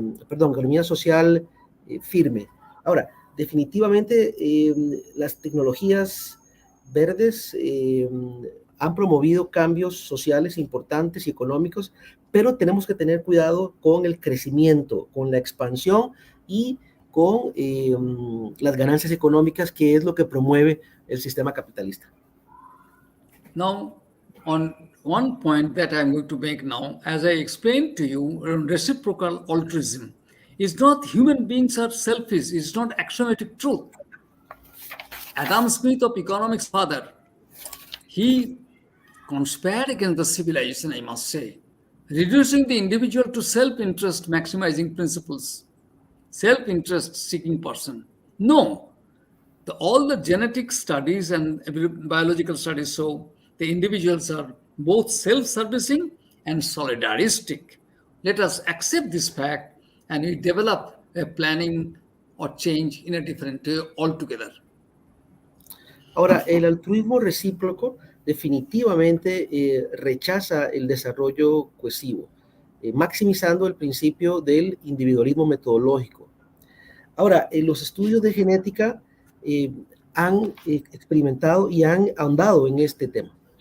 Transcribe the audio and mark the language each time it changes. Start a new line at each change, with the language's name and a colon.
Spanish: Economía social firme. Ahora, definitivamente las tecnologías verdes han promovido cambios sociales importantes y económicos, pero tenemos que tener cuidado con el crecimiento, con la expansión y con las ganancias económicas, que es lo que promueve el sistema capitalista.
English: Now, on one point that I'm going to make now, as I explained to you, reciprocal altruism is not human beings are selfish, it's not axiomatic truth. Adam Smith, of economics father, he conspired against the civilization, I must say, reducing the individual to self-interest maximizing principles, self-interest seeking person. No, all the genetic studies and biological studies show the individuals are both self-servicing and solidaristic. Let us accept this fact and we develop a planning or change in a different way altogether.
Spanish: Ahora, el altruismo recíproco definitivamente rechaza el desarrollo cohesivo, maximizando el principio del individualismo metodológico. Ahora, los estudios de genética han experimentado y han ahondado en este tema.